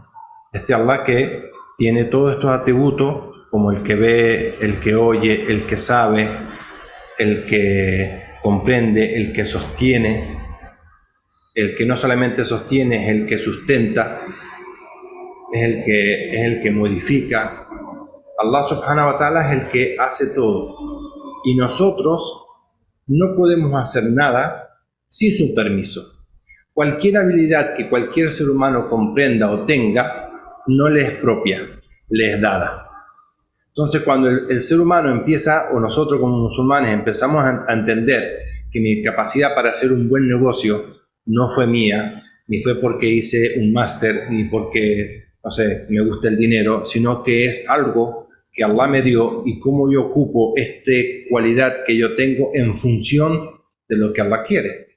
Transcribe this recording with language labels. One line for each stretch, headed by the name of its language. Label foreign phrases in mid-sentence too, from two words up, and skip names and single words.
Spanish: Este Allah que tiene todos estos atributos, como el que ve, el que oye, el que sabe, el que comprende, el que sostiene, el que no solamente sostiene, es el que sustenta, es el que modifica.
Arabic: الله سبحانه وتعالى
Spanish: es el que hace todo. Y nosotros no podemos hacer nada sin su permiso. Cualquier habilidad que cualquier ser humano comprenda o tenga, no le es propia, le es dada. Entonces, cuando el ser humano empieza, o nosotros como musulmanes empezamos a entender que mi capacidad para hacer un buen negocio no fue mía, ni fue porque hice un máster, ni porque, no sé, me gusta el dinero, sino que es algo que Allah me dio y cómo yo ocupo esta cualidad que yo tengo en función de lo que Allah quiere.